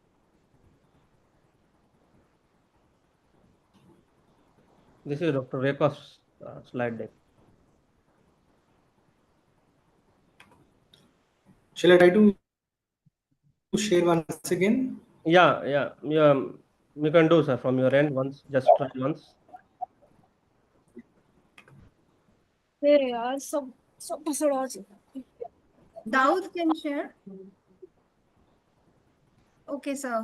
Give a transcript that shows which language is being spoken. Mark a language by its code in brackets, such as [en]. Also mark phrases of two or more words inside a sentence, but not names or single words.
[en] This is Dr. Rekha's slide deck. Shall I try to share once again? Yeah. You can do, sir, from your end once. Just try once. [hi] अरे यार सब सब पसड़ आ चुका [en] Daud can share. Okay, sir.